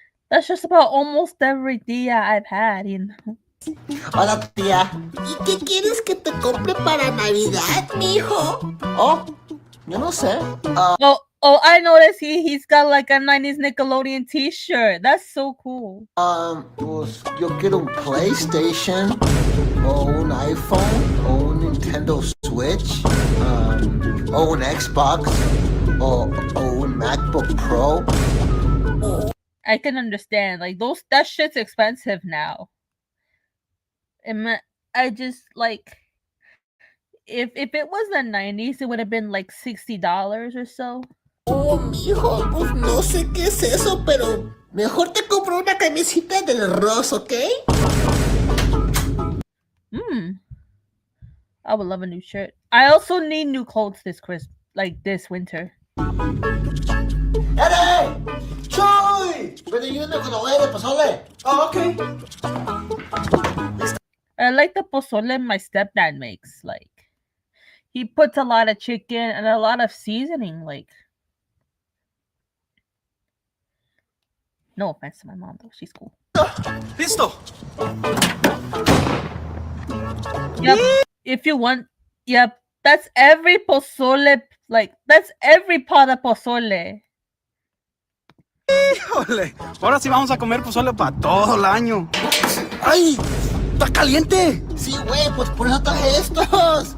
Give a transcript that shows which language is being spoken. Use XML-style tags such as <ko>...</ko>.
<en>That's just about almost every dia I've had, you know.</en> <es>Hola, tía. ¿Y qué quieres que te compre para Navidad, mijo? Oh, yo no sé.</es> <en>Oh, I noticed he's got like a 90s Nickelodeon t-shirt. That's so cool.</en> <es>Pues yo quiero un PlayStation, o un iPhone, o un Nintendo Switch, o un Xbox, o un MacBook Pro.</es> <en>I can understand. Like that shit's expensive now. I just like if it was the 90s, it would have been like $60 or so.</en> <es>Oh, mijo, pues no sé qué es eso, pero mejor te compro una camisita del Ross, ¿ok?</es> <en>I would love a new shirt. I also need new clothes this winter.</en> <es>¡Ere! ¡Choy! Ven, ayúdame con la olla de pozole.</es> <en>Oh, ok. I like the pozole my stepdad makes. Like he puts a lot of chicken and a lot of seasoning. Like, no offense to my mom though, she's cool.</en> <es>Listo.</es> <en>Yep. If you want, yep. That's every pozole. Like that's every pot of pozole.</en> <es>Híjole, ahora sí vamos a comer pozole para todo el año. ¡Ay! ¡Está caliente! Sí, güey, pues por eso traje estos.</es>